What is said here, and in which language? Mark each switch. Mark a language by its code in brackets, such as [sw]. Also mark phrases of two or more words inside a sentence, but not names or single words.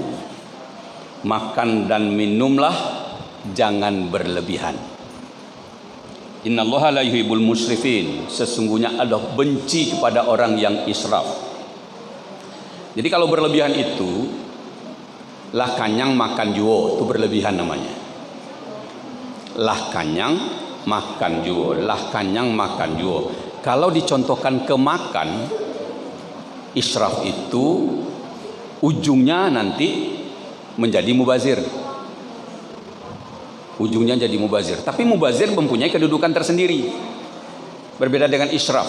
[id] Makan dan minumlah, jangan berlebihan. [ar] إن الله لا يحب المسرفين. [id] Sesungguhnya Allah benci kepada orang yang israf. Jadi kalau berlebihan itu, [min] lah kanyang makan juo, [id] itu berlebihan namanya. [min] Lah kanyang makan juo, lah kanyang makan juo. [id] Kalau dicontohkan ke makan, israf itu ujungnya nanti menjadi mubazir. Ujungnya jadi mubazir. Tapi mubazir mempunyai kedudukan tersendiri, berbeda dengan israf.